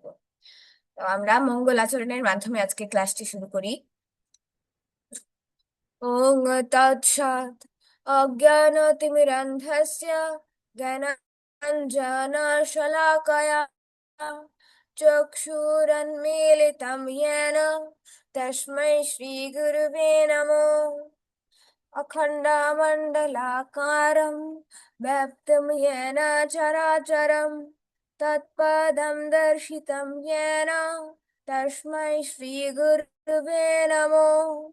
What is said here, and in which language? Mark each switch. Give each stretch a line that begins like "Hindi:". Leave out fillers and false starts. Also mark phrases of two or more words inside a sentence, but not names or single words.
Bangla: তো আমরা মঙ্গল আচরণের মাধ্যমে আজকে ক্লাসটি শুরু করি।
Sanskrit: ওং তৎসৎ অজ্ঞানতিমিরন্ধস্য জ্ঞানাঞ্জনশলাকয়া চক্ষুরন্মীলিतं येन তস্मै শ্রীগুরুবে নমঃ। अखण्डमण्डलाकारं व्याप्तं येन चराचरं तत्पदं दर्शितं येन तस्मै श्रीगुरुवे नमः।